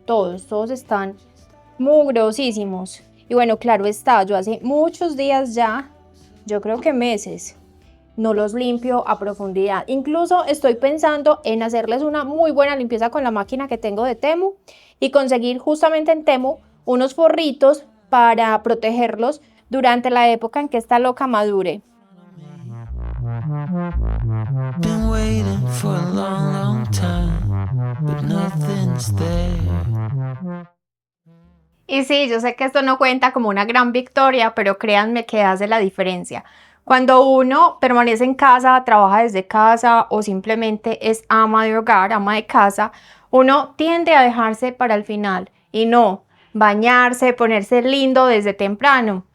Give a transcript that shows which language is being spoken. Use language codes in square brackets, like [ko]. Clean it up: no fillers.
[es] Todos están mugrosísimos. Y bueno, claro está, yo hace muchos días ya, yo creo que meses, no los limpio a profundidad. Incluso estoy pensando en hacerles una muy buena limpieza con la máquina que tengo de Temu y conseguir justamente en Temu unos forritos para protegerlos durante la época en que esta loca madure. [en] Been waiting for a long time, but nothing's there. [es] Y sí, yo sé que esto no cuenta como una gran victoria, pero créanme que hace la diferencia. Cuando uno permanece en casa, trabaja desde casa o simplemente es ama de hogar, ama de casa, uno tiende a dejarse para el final y no bañarse, ponerse lindo desde temprano.